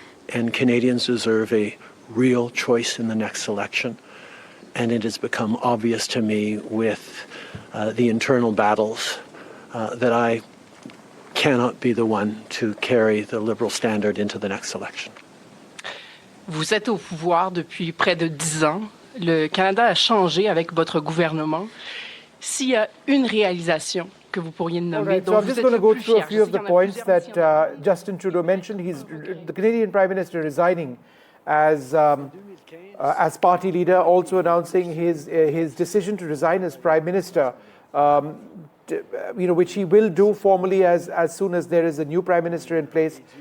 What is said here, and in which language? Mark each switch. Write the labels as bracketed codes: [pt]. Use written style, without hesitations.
[en] And Canadians deserve a real choice in the next election. And it has become obvious to me with the internal battles that I cannot be the one to carry the Liberal standard into the next election. [fr] Vous êtes au pouvoir depuis près de 10 ans. Le Canada a changé avec votre gouvernement. S'il y a une réalisation que vous pourriez nommer, [en] Right, so I'm just going to go through a few of the points that Justin Trudeau mentioned. He's the Canadian Prime Minister resigning as party leader, also announcing his decision to resign as Prime Minister, which he will do formally as soon as there is a new Prime Minister in place.